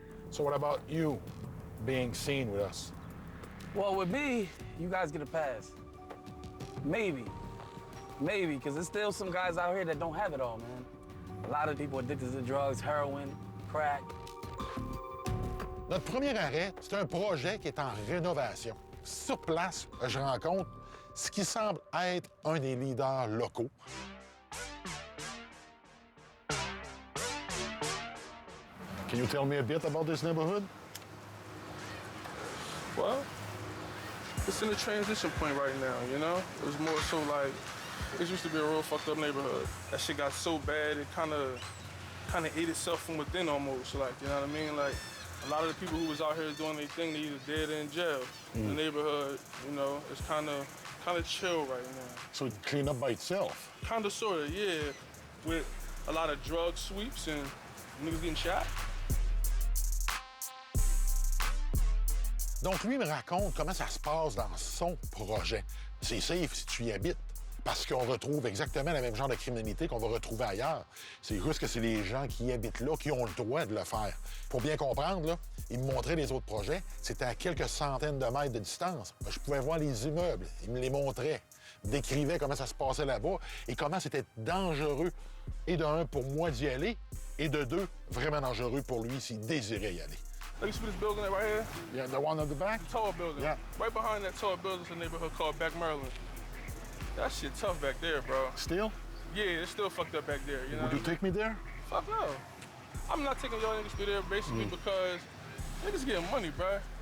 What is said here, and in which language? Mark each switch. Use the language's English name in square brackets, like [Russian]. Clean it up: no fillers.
[English] So what about you being seen with us? Well, with me, you guys get a pass. Maybe, because there's still some guys out here that don't have it all, man. A lot of people addicted to drugs, heroin, crack. [French] Notre premier arrêt, c'est un projet qui est en rénovation. Sur place, je rencontre ce qui semble être un des leaders locaux. [English] Can you tell me a bit about this neighborhood? Well, it's in a transition point right now, you know? It was more so like, it used to be a real fucked up neighborhood. That shit got so bad, it kind of ate itself from within almost, like, you know what I mean? Like, a lot of the people who was out here doing their thing, they either dead or in jail. The neighborhood, you know, it's kind of chill right now. So it clean up by itself? Kind of, sort of, yeah, with a lot of drug sweeps and niggas getting shot. [French] Donc, lui me raconte comment ça se passe dans son projet. C'est safe si tu y habites, parce qu'on retrouve exactement le même genre de criminalité qu'on va retrouver ailleurs. C'est juste que c'est les gens qui habitent là qui ont le droit de le faire. Pour bien comprendre, là, il me montrait les autres projets. C'était à quelques centaines de mètres de distance. Je pouvais voir les immeubles. Il me les montrait, décrivait comment ça se passait là-bas et comment c'était dangereux. Et de un, pour moi d'y aller, et de deux, vraiment dangereux pour lui s'il désirait y aller. [English] Like, you see this building right here? Yeah, the one on the back? The tall building. Yeah. Right behind that tall building is a neighborhood called Back Maryland. That shit tough back there, bro. Still? Yeah, it's still fucked up back there, you know? Would you take me there? Fuck no. I'm not taking y'all niggas through there basically because niggas getting money, bro.